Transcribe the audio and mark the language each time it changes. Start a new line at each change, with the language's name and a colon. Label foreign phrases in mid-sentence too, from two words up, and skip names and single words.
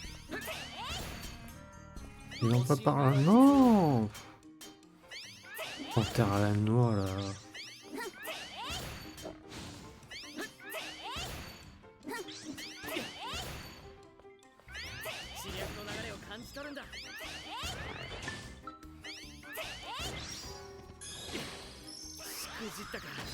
French: Ils n'ont pas par là. Non! panthère à la noix là.
Japanese: 知略の流れを感じ取るんだ。しくじったか。